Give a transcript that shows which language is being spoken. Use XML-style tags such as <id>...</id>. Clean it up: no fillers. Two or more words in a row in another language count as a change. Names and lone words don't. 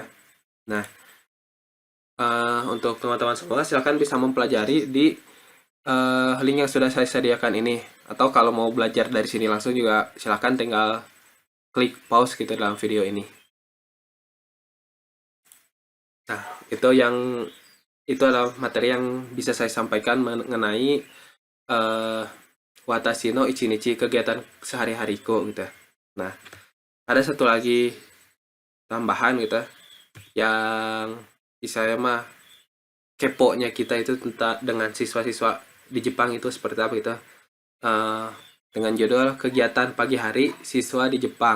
<id>Nah, untuk teman-teman semua silakan bisa mempelajari di link yang sudah saya sediakan ini, atau kalau mau belajar dari sini langsung juga silakan tinggal klik pause gitu dalam video ini. Nah, itu adalah materi yang bisa saya sampaikan mengenai</id> <ja>私の一日,</ja> <id>kegiatan sehari-hariku gitu. Nah, ada satu lagi tambahan gitu yang saya mah kepo-nya kita itu tentang dengan siswa-siswa di Jepang itu seperti apa gitu. Dengan judul kegiatan pagi hari siswa di Jepang.</id>